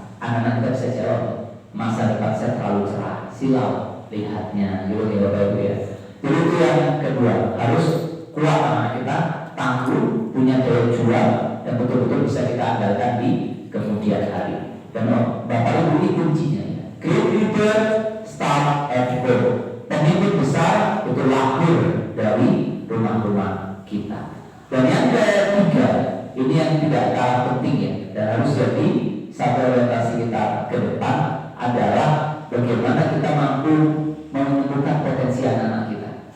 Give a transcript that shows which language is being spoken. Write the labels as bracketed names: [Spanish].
[Indonesian] Anak-anak kita bisa jawab, "Masa depan saya terlalu cerah, silau lihatnya." Gitu ya Bapak Ibu ya. Jadi itu yang kedua, harus kuat anak kita, tangguh, punya daya juang, dan betul-betul bisa kita andalkan di kemudian hari. Dan Bapak Ibu ini kuncinya ya. [English] Great leader start at home. [Indonesian] Pemimpin besar itu lahir dari rumah-rumah kita. Dan yang ketiga, ini yang tidak kalah penting ya, dan harus jadi satu orientasi kita ke depan adalah bagaimana kita mampu menemukan potensi anak-anak kita.